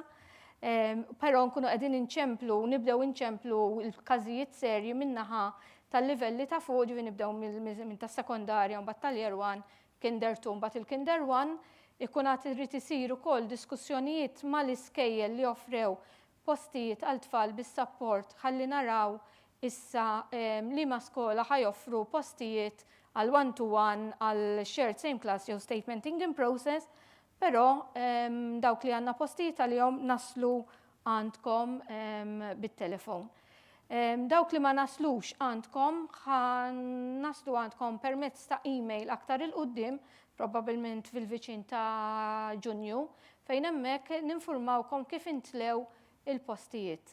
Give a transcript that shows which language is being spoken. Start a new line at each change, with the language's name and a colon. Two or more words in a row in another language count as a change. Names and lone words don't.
Maltese: Però nkunu qegħdin nibdew inċemplu l-każijiet serji min-naħa tal-livelli ta' fuq, ġifi nibdew minn tas-sekondarja mbagħad tal-Year 1, Kinder 2 mbagħad il-Kinder 1, ikun għad irid isir ukoll diskussjonijiet mal-iskejjel li joffrew postijiet għal tfal bis-support ħalli naraw issa liema skola ħajoffru postijiet għal one-to-one, għal
English: shared same class
Maltese: jew
English: statementing in process,
Maltese: però dawk li għandna postijiet għalihom naslu għandkom bit-telefon. Dawk li ma naslux għandkom, naslu għandkom permezz ta' email aktar il-qudiem, probabbilment fil-viċin ta' Ġunju, fejn hemmhekk ninfurmawkom kif intlew il-postijiet.